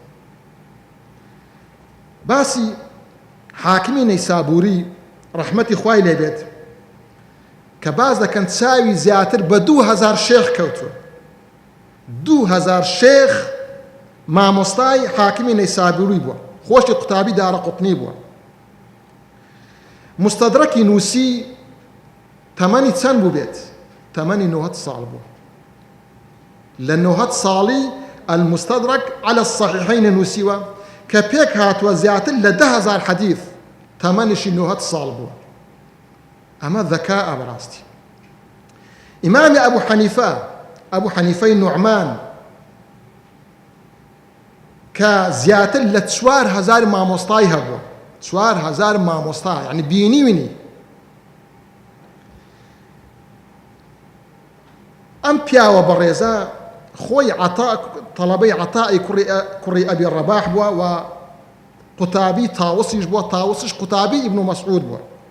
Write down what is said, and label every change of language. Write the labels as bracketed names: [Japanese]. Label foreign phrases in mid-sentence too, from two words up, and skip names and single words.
[Central Kurdish] باسی حاکمی نەیسابووری ڕەحمەتی خوای لێبێت کە باز دەکەن چاوی زیاتر بە 2000 شێخ کەوتووە 2000 شێخ مامۆستای حاکمی نەیسابووری بووە خۆشی قوتابی دارەقوتنی بووە مستەدرەکی نووسی تەمەنی چەند بوو بێت تەمەنی 90 ساڵ بوو لە 90 ساڵی المستدرك على الصحيحين نووسیوە کە پێک هاتووە زیاتر لە 10,000 حەدیث تەمەنیشی 90 ساڵ بوو ئەمە ذەکاءە بەڕاستی ئیمامی ئەبوو حەنیفەی نوعمان کە زیاتر لە 4,000 مامۆستای هەبووە 4,000 مامۆستا یعنی بینیوینی ئەم پیاوە بەڕێزە خۆی تەڵەبەی عەتای کوڕی ئەبی ڕەباح بووە و قوتابی تاوسیش بووە تاوسش قوتابی ئیبن مەسعود بووە